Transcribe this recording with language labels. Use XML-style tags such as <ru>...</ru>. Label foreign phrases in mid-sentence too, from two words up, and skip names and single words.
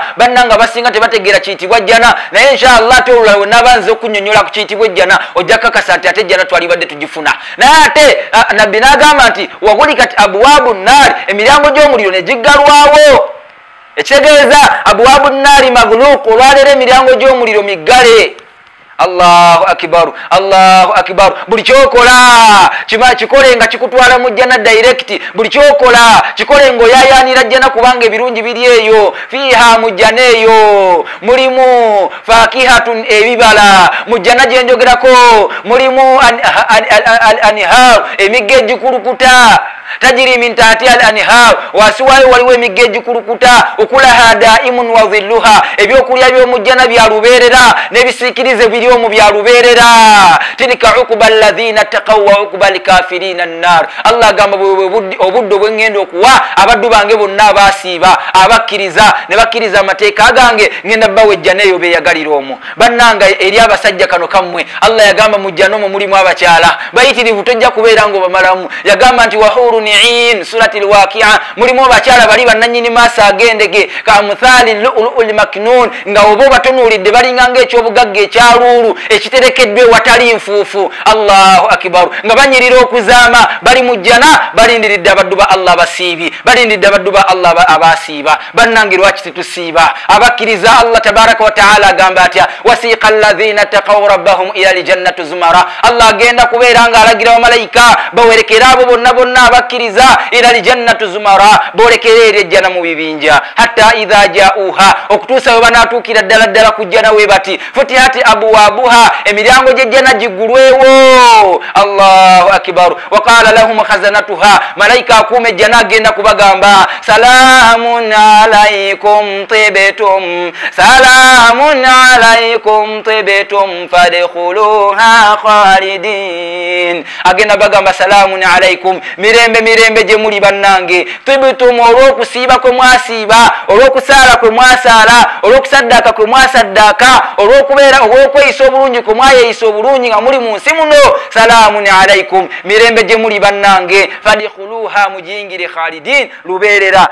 <lg>Bannanga basinga tebategeera kiyitibwa jjana naye inshallah ate olulala wenabanze okunyonnyola ku kiyitibwa ejjana ojja kakasa nti ate ejjana twalibadde tugifuna. Naye ate nabbi n'agamba nti</lg> <ar>وغلقت أبواب النار</ar> <lg>emiryango gy'omuliro ne giggalwawo. Ekitegeeza</lg> <ar>أبواب النار مغلوقة</ar> <lg>olwaleero emiryango gy'omuliro miggale.</lg> <ar>الله أكبر، الله أكبر.</ar> <lg>Buli kyokola kikole nga kikutwala mu jjana direct. Buli kyokola kikole ng'oyaayaanira jjana kubanga ebirungi biri eyo. Fiiha mu jjana eyo mulimu fakihatun ebibala. Mu jjana gye njogerako mulimu anihar emigga egikulukuta</lg> <ar>تجري من تحتها الأنهار</ar> <lg>wasiwayo waliwo emigga egikulukuta</lg> <ar>أكلها دائم وظلها.</ar> <lg>Ebyokulya by'omujjana bya lubeerera n'ebisiikirize biri omu bya lubeerera.</lg> <ar>تلك عقبى الذين اتقوا وعقبى الكافرين النار.</ar> <lg>Allah agamba obuddo bwe ngenda okuwa abaddu bange bonna abaasiiba abakkiriza ne bakkiriza amateeka gange ngenda bawe ejjana eyo beeyagalira omwo. Bannanga eri abasajja kano kammwe Allah yagamba mu jjana omwo mulimu abakyala bayitirivu tojja kubeera ngo bamalamu. Yagamba nti</lg> <ar>وحور عين سورة الواقعة</ar> <lg>mulimu abakyala bali bannanyini maaso agendege</lg> <ar>كأمثال اللؤلؤ المكنون</ar> <lg>nga obo batunuulidde balinga ng'ekyobugagga ekyaluulu ekiterekeddwe watali nfuufu.</lg> <ar>الله أكبر.</ar> <lg>Nga banyirira okuzaama bali mu jjana balindiridde abaddu ba Allah basiibi balindiridde abaddu ba Allah abaasiiba. Bannange lwaki tetusiiba? Abakkiriza Allah</lg> <ar>تبارك وتعالى</ar> <lg>agamba atya</lg> <ar>وسيق الذين اتقوا ربهم إلى الجنة زمرا.</ar> <lg>Allah agenda kubeera nga alagira bamalayika bawerekera abo bonna bonna abakkiriza</lg> <ar>إلى الجنة زمرا</ar> <lg>bolekerera ejjana mu bibinja</lg> <ar>حتى إذا جاؤوها</ar> <lg>okutuusa we banaatuukira ddala ku jjana we bati</lg> <ar>فتحت أبوابها</ar> <lg>emiryango gy'ejjana giggulwewo.</lg> <ar>الله أكبر. وقال لهم خزنتها</ar> <lg>malaika akuuma ejjana agenda kubagamba</lg> <ar>سلام عليكم طبتم سلام عليكم طبتم فادخلوها خالدين.</ar> <lg>Agenda bagamba</lg> <ar>سلام عليكم,</ar> <lg>mirembe mirembe je muli bannange, tibtum olwokusiiba kwe mwasiiba, olwokusaala kwe mwasaala, olwokusaddaka kwe mwasaddaka, olwokweyisa obulungi kwe mwayeyisa obulungi nga muli mu nsi muno.</lg> <ar>سلام عليكم,</ar> <lg>mirembe je muli bannange, fadkhuluha mujingire khalidin, lubeerera.</lg>